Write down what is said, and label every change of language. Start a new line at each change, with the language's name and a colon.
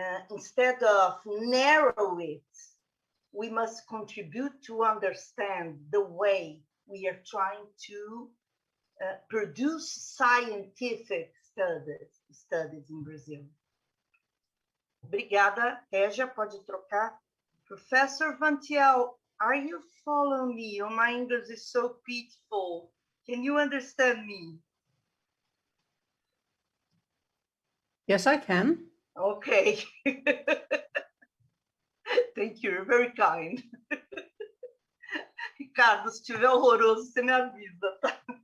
English: Instead of narrow it, we must contribute to understand the way we are trying to produce scientific studies in Brazil.
Portuguese: Obrigada, Régia, pode trocar.
English: Professor Vantill, are you following me? Oh, my English is so pitiful. Can you understand me? Yes, I can. Okay. Thank you, you're very kind.
Portuguese: Ricardo, se estiver horroroso, você me avisa, tá?